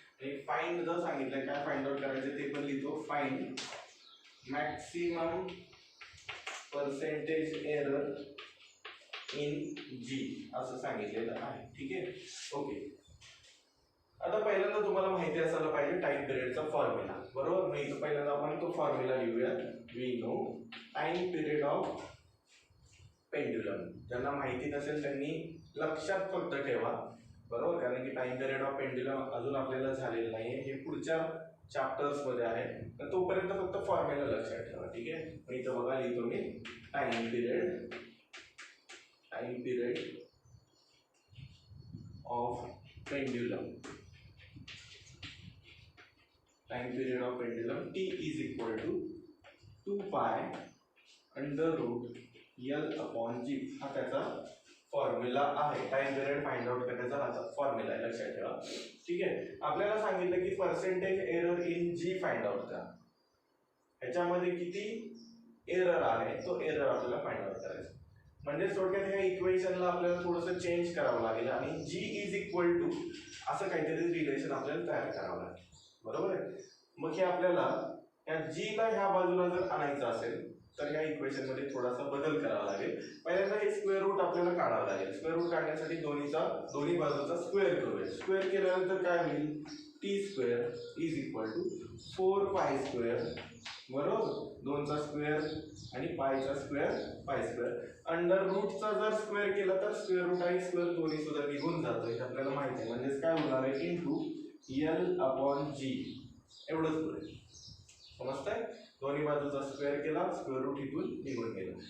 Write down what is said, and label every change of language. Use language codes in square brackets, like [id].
[mr] आणि find the सांगितलंय. काय फाइंड आउट करायचं ते पण लिहितो. [en] find maximum percentage error in g [mr] असं सांगितलेलं आहे. ठीक आहे. ओके. आता पहिल्यांदा तुम्हाला माहिती असायला पाहिजे टाइम पिरियडचा फॉर्म्युला. बरोबर. मी इथं पहिल्यांदा आपण तो फॉर्म्युला लिहूया. [en] We know time period of pendulum. [mr] ज्यांना माहिती नसेल त्यांनी लक्षात फक्त ठेवा. बरोबर. कारण की टाइम पिरियड ऑफ पेंड्युलम अजून आपल्याला झालेलं नाहीये. हे पुढच्या चॅप्टर्स मध्ये आहे. तर तोपर्यंत फक्त फॉर्म्युला लक्षात ठेवा. ठीक आहे. मी इथं बघा लिहितो मी [en] Time period of pendulum. Time period of pendulum T is equal to 2 pi under root L upon G. [mr] हा त्याचा फॉर्म्युला आहे. टाइम पिरियड फाइंड आउट करण्याचा हा फॉर्म्युला आहे. लक्षात ठेवा. ठीक आहे. आपल्याला सांगितलं की percentage error in G find out करा. ह्याच्यामध्ये किती एरर आहे तो एरर आपल्याला फाइंड आउट करायचा. म्हणजे थोडक्यात ह्या इक्वेशनला आपल्याला थोडंसं चेंज करावं लागेल आणि [en] G is equal to [mr] असं काहीतरी रिलेशन आपल्याला तयार करावं लागेल. बरोबर आहे. मग हे आपल्याला या जीला ह्या बाजूला जर आणायचं असेल तर ह्या इक्वेशन मध्ये थोडासा बदल करावा लागेल. पहिल्यांदा हे स्क्वेअर रूट आपल्याला काढावं लागेल. स्क्वेअर रूट काढण्यासाठी दोन्ही बाजूचा स्क्वेअर करूया. स्क्वेअर केल्यानंतर काय होईल? [en] T square is equal to 4 pi square. [mr] बरोबर. 2 चा स्क्वेअर आणि पायचा स्क्वेअर पाय स्क्वेअर. अंडर रूटचा जर स्क्वेअर केला तर स्क्वेअर रूट आणि स्क्वेअर दोन्ही सुद्धा निघून जातं. हे आपल्याला माहिती आहे. म्हणजेच काय होणार आहे [en] Into L upon G. [mr] एवढंच पुढे समजतंय. दोन्ही बाजूचा स्क्वेअर केला, स्क्वेअर रूट इथून निघून गेलं.